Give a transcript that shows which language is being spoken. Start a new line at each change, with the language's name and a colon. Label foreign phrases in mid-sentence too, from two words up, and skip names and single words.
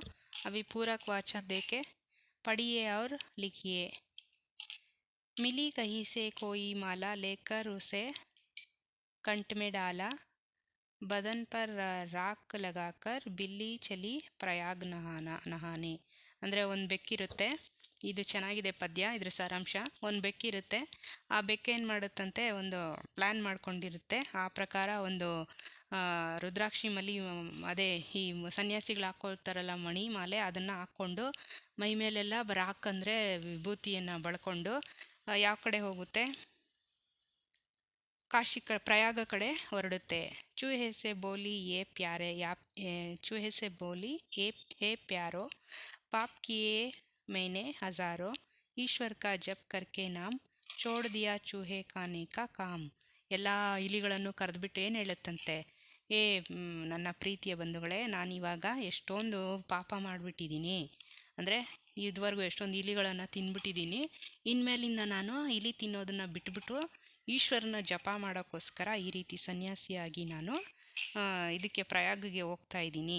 Hindi: अभी पूरक वाचक देके पढ़िए और लिखिए। मिली कहीं से कोई माला, लेकर उसे कंठ में डाला, बदन पर राख लगाकर बिल्ली चली प्रयाग नहाने।
Kannada: ಅಂದರೆ ಒಂದು ಬೆಕ್ಕಿರುತ್ತೆ, ಇದು ಚೆನ್ನಾಗಿದೆ ಪದ್ಯ, ಇದ್ರ ಸಾರಾಂಶ। ಒಂದು ಬೆಕ್ಕಿರುತ್ತೆ, ಆ ಬೆಕ್ಕು ಏನು ಮಾಡುತ್ತಂತೆ, ಒಂದು ಪ್ಲ್ಯಾನ್ ಮಾಡ್ಕೊಂಡಿರುತ್ತೆ, ಆ ಪ್ರಕಾರ ಒಂದು ರುದ್ರಾಕ್ಷಿ ಮಲಿ, ಅದೇ ಈ ಸನ್ಯಾಸಿಗಳು ಹಾಕ್ಕೊಳ್ತಾರಲ್ಲ ಮಣಿ ಮಾಲೆ, ಅದನ್ನು ಹಾಕ್ಕೊಂಡು ಮೈ ಮೇಲೆಲ್ಲ ರಾಕ್ ವಿಭೂತಿಯನ್ನು ಬಳ್ಕೊಂಡು ಯಾವ ಕಡೆ ಹೋಗುತ್ತೆ, ಕಾಶಿ ಪ್ರಯಾಗ ಕಡೆ ಹೊರಡುತ್ತೆ।
Hindi: चूहे से बोली ये प्यारे चूहे से बोली हे प्यारो, पाप किए मैंने हज़ारों, ईश्वर का जप करके नाम, छोड़ दिया चूहे खाने का काम।
Kannada: ಎಲ್ಲ ಇಲಿಗಳನ್ನು ಕರೆದುಬಿಟ್ಟು ಏನು ಹೇಳುತ್ತಂತೆ, ನನ್ನ ಪ್ರೀತಿಯ ಬಂಧುಗಳೇ, ನಾನಿವಾಗ ಎಷ್ಟೊಂದು ಪಾಪ ಮಾಡಿಬಿಟ್ಟಿದ್ದೀನಿ, ಅಂದರೆ ಇದುವರೆಗೂ ಎಷ್ಟೊಂದು ಇಲಿಗಳನ್ನು ತಿಂದ್ಬಿಟ್ಟಿದ್ದೀನಿ. ಇನ್ಮೇಲಿಂದ ನಾನು ಇಲಿ ತಿನ್ನೋದನ್ನು ಬಿಟ್ಬಿಟ್ಟು ಈಶ್ವರನ ಜಪ ಮಾಡೋಕ್ಕೋಸ್ಕರ ಈ ರೀತಿ ಸನ್ಯಾಸಿಯಾಗಿ ನಾನು ಇದಕ್ಕೆ ಪ್ರಯಾಗಿಗೆ ಹೋಗ್ತಾ ಇದ್ದೀನಿ.